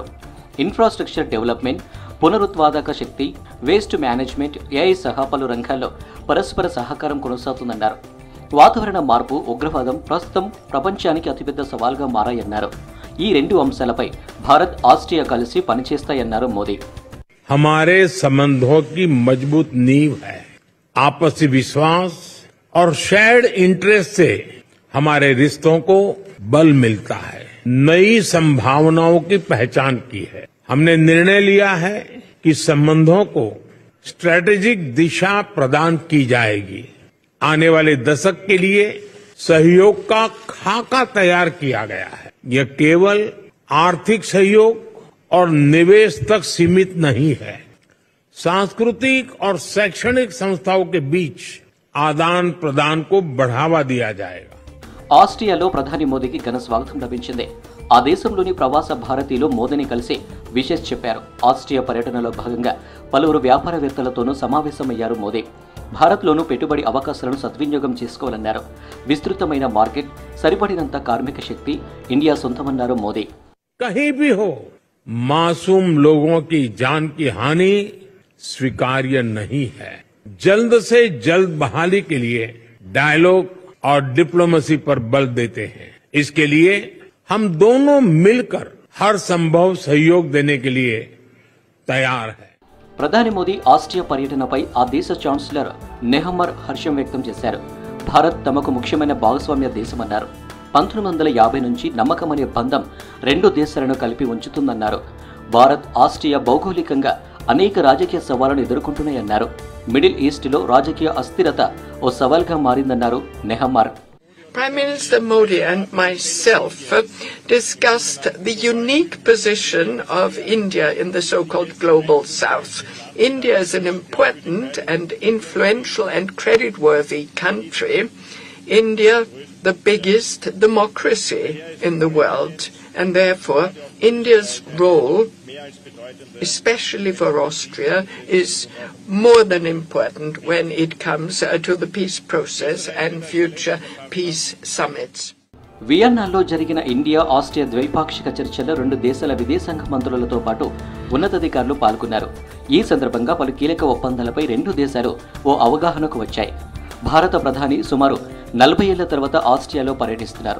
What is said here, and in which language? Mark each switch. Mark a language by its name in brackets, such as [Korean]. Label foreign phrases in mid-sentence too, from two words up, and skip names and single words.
[English] infrastructure development, [Telugu] పునరుత్పాదక శక్తి, [English] waste management, [Telugu] ఏఐ సహా పలు రంగాల్లో పరస్పర సహకారం కొనసాగుతుందన్నారు. వాతావరణ మార్పు, ఉగ్రవాదం ప్రస్తుతం ప్రపంచానికి అతిపెద్ద సవాల్గా మారాయన్నారు. ఈ రెండు అంశాలపై భారత్, ఆస్ట్రియా కలిసి పనిచేస్తాయన్నారు మోదీ. [Hindi] हमारे संबंधों की मजबूत नींव है। आपसी विश्वास और [English] shared interest [Hindi] से हमारे रिश्तों को बल मिलता है, नई संभावनाओं की पहचान की है। हमने निर्णय लिया है कि संबंधों को स्ट्रेटेजिक दिशा प्रदान की जाएगी। आने वाले दशक के लिए सहयोग का खाका तैयार किया गया है। यह केवल आर्थिक सहयोग और निवेश तक सीमित नहीं है। सांस्कृतिक और शैक्षणिक संस्थाओं के बीच आदान प्रदान को बढ़ावा दिया जाएगा. [Telugu] ఆస్ట్రియాలో ప్రధాని మోదీకి ఘన స్వాగతం లభించింది. ఆ దేశంలోని ప్రవాస భారతీయులు మోదీని కలిసి విషెస్ చెప్పారు. ఆస్ట్రియా పర్యటనలో భాగంగా పలువురు వ్యాపారవేత్తలతోనూ సమావేశమయ్యారు మోదీ. భారత్లోనూ పెట్టుబడి అవకాశాలను సద్వినియోగం చేసుకోవాలన్నారు. విస్తృతమైన మార్కెట్, సరిపడినంత కార్మిక శక్తి ఇండియా సొంతమన్నారు మోదీ. [Hindi] कहीं भी हो, मासूम लोगों की जान की हानि स्वीकार्य नहीं है. जल्द से जल्द बहाली के लिए डायलॉग और डिप्लोमेसी पर बल देते हैं. इसके लिए हम दोनों मिलकर हर संभव सहयोग देने के लिए तैयार हैं. [Telugu] ప్రధాని మోదీ ఆస్ట్రియా పర్యటనపై ఆ దేశ ఛాన్సలర్ నెహమ్మర్ హర్షం వ్యక్తం చేశారు. భారత్ తమకు ముఖ్యమైన భాగస్వామ్య దేశమన్నారు. 1950 నుంచి నమ్మకమనే బంధం రెండు దేశాలను కలిపి ఉంచుతుందన్నారు. భారత్, ఆస్ట్రియా భౌగోళికంగా అనేక రాజకీయ సవాళ్లను ఎదుర్కొంటున్నాయన్నారు. మిడిల్ ఈస్ట్లో రాజకీయ అస్థిరత ఓ సవాల్గా మారిందన్నారు నెహమ్మర్. [English] Prime Minister Modi and myself discussed the unique position of India in the so-called Global South. India is an important and influential and credit-worthy country. India, the biggest democracy in the world, and therefore India's role, especially for Austria, is more than important when it comes to the peace process and future peace summits. [Telugu] వియన్నాలో జరిగిన ఇండియా, ఆస్ట్రియా ద్వైపాక్షిక చర్చల్లో రెండు దేశాల విదేశాంగ మంత్రులతో పాటు ఉన్నతాధికారులు పాల్గొన్నారు. ఈ సందర్భంగా పలు కీలక ఒప్పందాలపై రెండు దేశాలు ఓ అవగాహనకు వచ్చాయి. భారత ప్రధాని సుమారు 40 ఏళ్ల తర్వాత ఆస్ట్రియాలో పర్యటిస్తున్నారు.